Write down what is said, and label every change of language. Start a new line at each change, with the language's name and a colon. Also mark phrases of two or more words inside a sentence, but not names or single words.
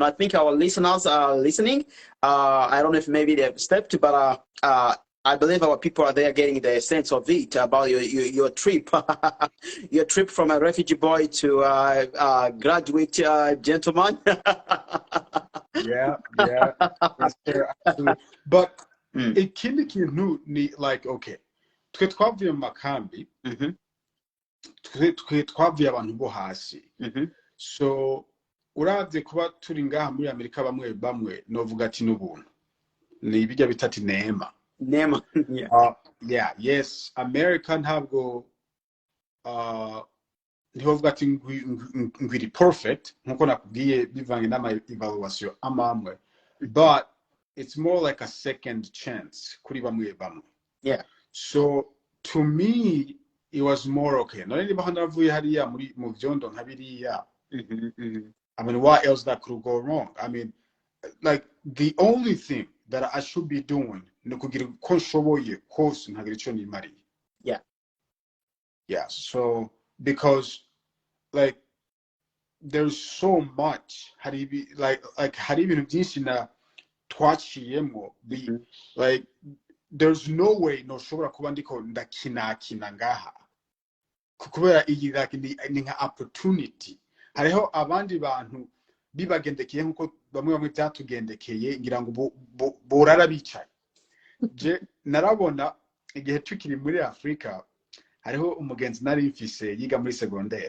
English: I think our listeners are listening. I don't know if maybe they've stepped, but I believe our people are there getting the sense of it about your trip, your trip from a refugee boy to graduate gentleman. Yeah, yeah, yes, sir, absolutely. But Mm.
Rundi: ikindi kintu ni
English: like, okay,
Rundi: twe twavuye mu makambi, Mhm. twe twavuye abantu bo hasi. Mhm. So uravye kuba turi ngaha muri Amerika bamwe bamwe novuga ati n'ubuntu. Ni bijya bitati neema.
English: Name. Yeah. Yeah, yes,
Rundi: America ntabwo ntihovuga ati ngwiri perfect nkuko nakubwiye bivange n'ama evaluation amamwe,
English: but it's more like a second chance
Rundi: kuri bamwe bamwe.
English: Yeah. So to me it was more okay.
Rundi: None niba hanavuye hariya muri mu vyondo nka biriya.
English: I mean, what else that could go wrong? I mean, like the only thing that I should be doing
Rundi: ni kugira ko nshoboye kose ntagira ico nimariye.
English: Yeah. Yeah, so because like there's so much like
Rundi: hari ibintu byinshi na twaciyemo
English: like there's no way
Rundi: noshobora kuba ndiko ndakinakina ngaha kubera iyi like ni nka opportunity. Hariho abandi bantu bibagendekeye nkuko bamwe byatugendekeye ngira ngo borara bicaye. Je narabona igihe tukiri muri Afrika hariho umugenzi nari mfise yiga muri secondaire.